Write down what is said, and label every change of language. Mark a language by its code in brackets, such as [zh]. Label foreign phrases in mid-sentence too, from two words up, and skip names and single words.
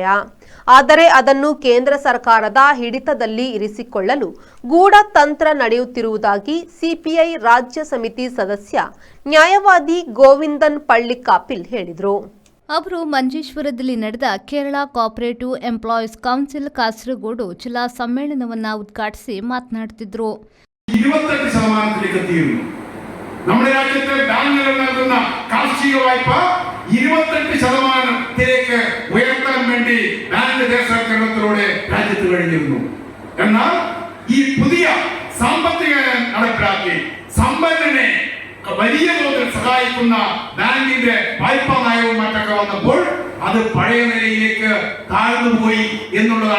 [kn] ಆದರೆ ಅದನ್ನು ಕೇಂದ್ರ ಸರ್ಕಾರದ ಹಿಡಿತದಲ್ಲಿ ಇರಿಸಿಕೊಳ್ಳಲು ಗೂಢತಂತ್ರ ನಡೆಯುತ್ತಿರುವುದಾಗಿ ಸಿಪಿಐ ರಾಜ್ಯ ಸಮಿತಿ ಸದಸ್ಯ ನ್ಯಾಯವಾದಿ ಗೋವಿಂದನ್ ಪಳ್ಳಿಕಾಪಿಲ್ ಹೇಳಿದರು. ಅವರು ಮಂಜೇಶ್ವರದಲ್ಲಿ ನಡೆದ ಕೇರಳ ಕೋಆಪರೇಟಿವ್ ಎಂಪ್ಲಾಯೀಸ್ ಕೌನ್ಸಿಲ್ ಕಾಸರಗೋಡು ಜಿಲ್ಲಾ ಸಮ್ಮೇಳನವನ್ನು ಉದ್ಘಾಟಿಸಿ ಮಾತನಾಡುತ್ತಿದ್ದರು. [ml] നമ്മുടെ രാജ്യത്തെ ബാങ്കുകൾ നൽകുന്ന കാർഷിക വായ്പ 28%ത്തിലേക്ക് ഉയർത്താൻ വേണ്ടി ബാങ്ക് ദേശവൽക്കരണത്തിലൂടെ രാജ്യത്ത് കഴിഞ്ഞിരുന്നു. എന്നാൽ ഈ പുതിയ സാമ്പത്തിക നടപ്പിലാക്കി സമ്പന്നനെ വലിയ തോതിൽ സഹായിക്കുന്ന ബാങ്കിന്റെ വായ്പാ നയവും മറ്റൊക്കെ വന്നപ്പോൾ അത് പഴയ നിലയിലേക്ക് താഴ്ന്നുപോയി എന്നുള്ളതാണ്.